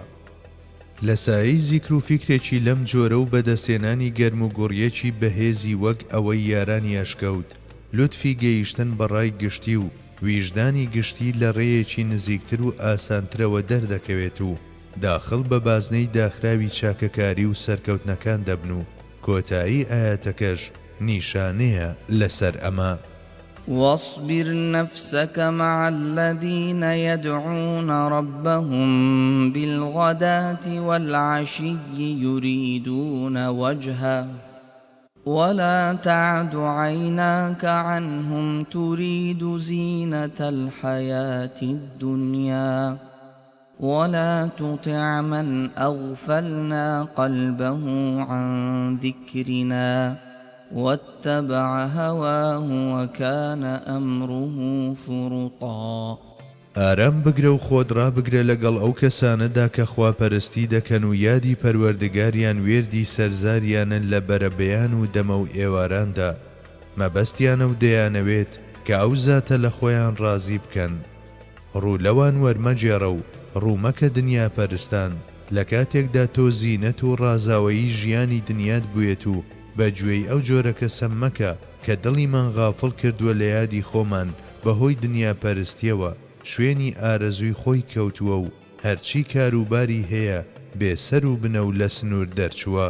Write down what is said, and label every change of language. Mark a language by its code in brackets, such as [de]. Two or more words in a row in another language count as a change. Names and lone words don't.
[ckb] لە سایی زیکر و فیکرێکی لەم جۆرە و بەدەستێنانی گەرم و گوڕیەکی بەهێزی وەک ئەوەی یارانی ئەشکەوت لوتفی گەیشتن بەڕای گشتی و ویژدانی گشتی لە ڕێیەکی نزیکتر و ئاسانترەوە دەردەکەوێت و داخل بە بازنەی داخراوی چاکەکاری و سەرکەوتنەکان دەبن و کۆتایی ئاەتەکەش نیشانەیە لەسەر ئەمە. [ar] واصبر نفسك مع الذين يدعون ربهم بالغداة والعشي يريدون وجهه ولا تعد عيناك عنهم تريد زينة الحياة الدنيا ولا تطع من أغفلنا قلبه عن ذكرنا واتبع هواه وكان أمره فرطا. [ckb] ئارام بگرە و خۆت ڕابگرە لەگەڵ ئەو کەسانەدا کە خواپەرستی دەکەن و یادی پەروەردگاریان وێردی سەرزاریانن لە بەرەبەیان و دەمە و ئێواراندا مەبەستیانە و دەیانەوێت کە ئەو زاتە لە خۆیان ڕازی بکەن. ڕوو لەوان وەرمەجێڕە و ڕوومەکە دنیا پەرستان لە کاتێکدا تۆ زینەت و ڕازاوەیی ژیانی دنیات بووێت و بەگوێی ئەو جۆرە کەسە مەکە کە دڵیمان غافڵ کردووە لە یادی خۆمان بەهۆی دنیا پەرستیەوە شوێنی ئارەزووی خۆی کەوتووە و هەرچی کاروباری هەیە بێسەر و بنە و لە سنوور دەرچووە.